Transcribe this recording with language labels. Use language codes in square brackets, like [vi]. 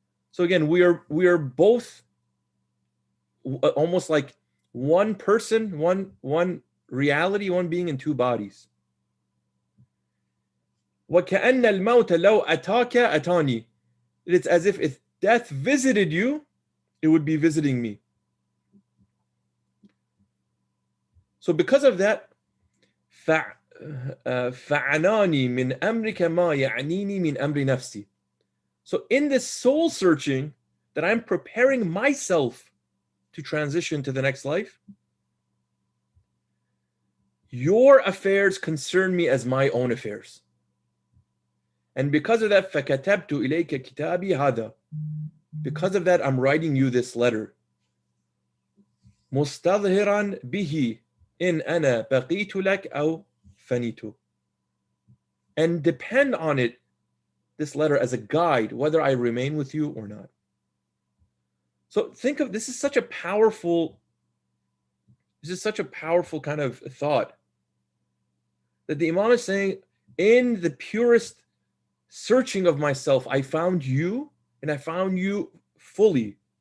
[en] So again, we are both almost like one person, one reality, one being in two bodies. [ar] وَكَأَنَّ الْمَوْتَ لَوْ أَتَاكَ أَتَانِي. [en] It's as if death visited you, it would be visiting me. So because of that, [ar] فَعَنَانِي مِنْ أَمْرِكَ مَا يَعْنِينِي مِنْ أَمْرِ نَفْسِي. [en] So in this soul searching that I'm preparing myself to transition to the next life, your affairs concern me as my own affairs. And because of that, [ar] فَكَتَبْتُ إِلَيْكَ كِتَابِي هَذَا. [en] Because of that, I'm writing you this letter. [ar] مُسْتَظْهِرًا بِهِ إِنْ أَنَا بَقِيتُ لَكَ أَوْ فَنِيتُ. [en] And depend on it, this letter, as a guide, whether I remain with you or not. So think of this is such a powerful kind of thought that the Imam is saying, in the purest searching of myself, I found you, and I found you fully.